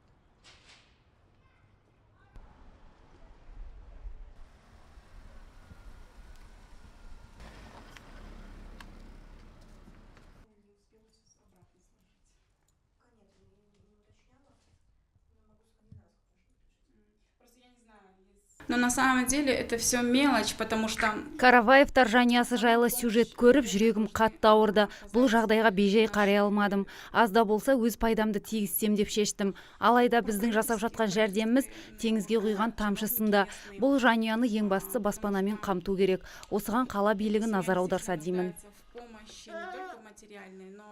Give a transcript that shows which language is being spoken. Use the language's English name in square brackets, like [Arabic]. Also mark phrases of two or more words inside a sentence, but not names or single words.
[Russian] Не успела сейчас обратно сложить. Пока нет, не уточняла. Но могу скандинавскую даже выключить. Просто я не знаю, но на самом деле это все мелочь, потому что [Kazakh] Караваевтар жанұясы жайлы сюжет көріп жүрегім қатты ауырды. Бұл жағдайға бейжай қарай алмадым. Аз да болса өз пайдамды тигізсем деп шештім. Алайда біздің жасап жатқан жәрдеміміз теңізге құйған тамшы сынды. Бұл жанұяны ең бастысы баспанамен қамту керек. Осыған қала билігі назар аударса деймін. [Russian] в помощи не только в материальной, но